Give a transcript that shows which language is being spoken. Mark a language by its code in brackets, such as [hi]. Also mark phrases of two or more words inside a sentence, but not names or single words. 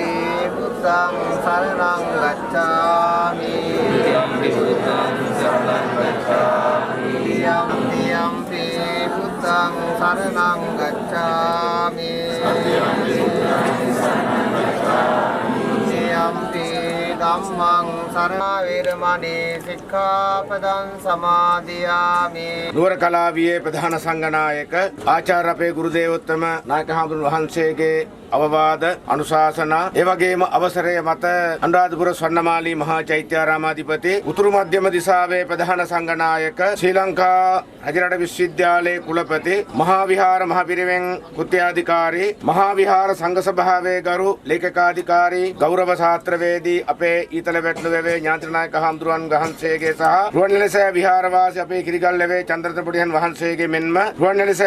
[pi] Buddhang saranang gacchami Diyampi Buddhang saranang gacchami Diyampi Buddhang saranang gacchami Diyampi Dhammang sarana veramani sikkhapadan [si] samadhiyami නුවර කලාවියේ ප්‍රධාන සංඝනායක ආචාර්ය අපේ ගුරුදේවෝත්තම නායක හඳුන් වහන්සේගේ අවවාද අනුශාසනා ඒ වගේම අවසරය මත අනුරාධපුර ස්වර්ණමාලී මහා චෛත්‍යාරාමාධිපති උතුරු මධ්‍යම දිසාවේ ප්‍රධාන සංඝනායක ශ්‍රී ලංකා රජරට විශ්වවිද්‍යාලයේ කුලපති මහා විහාර මහ පිරිවෙන් කෘත්‍යාධිකාරී මහා විහාර සංඝ සභාවේ ගරු ලේකකාධිකාරී ගෞරව ශාස්ත්‍රවේදී අපේ ඊතල වැටළුවේ ඥාතිනායක හඳුරන් වහන්සේගේ සහ රුවන්වැලිසෑය විහාරවාසී අපේ කිරිගල්ලවේ චන්ද්‍රරත්න පොඩියන් වහන්සේගේ මෙන්ම රුවන්වැලිසෑය